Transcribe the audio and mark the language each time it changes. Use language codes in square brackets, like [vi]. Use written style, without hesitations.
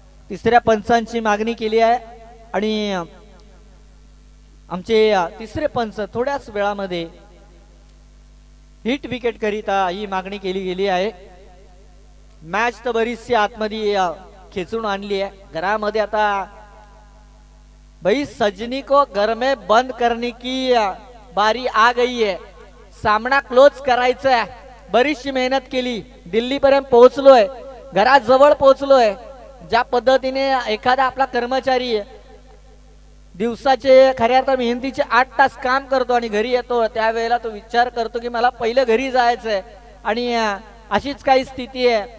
[mr] 3ऱ्या पंचांची मागणी केली आहे आणि आमचे 3रे पंच थोड्याच वेळामध्ये हिट विकेट करिता ही मागणी केली गेली आहे. मॅच तर बरीचशी आतमध्ये खेचून आणली आहे. घरामध्ये आता [hi] भाई सजनी को घर में बंद करने की बारी आ गई है. [mr] सामना क्लोज करायचा आहे. बरीचशी मेहनत केली, दिल्ली पर्यंत पोहोचलोय, घरात जवळ पोहोचलोय. ज्या पद्धतीने एखादा आपला कर्मचारी दिवसाचे खऱ्या अर्थात मेहनतीचे 8 तास काम करतो आणि घरी येतो त्यावेळेला तो विचार करतो की मला पहिलं घरी जायचंय आणि अशीच काही स्थिती आहे.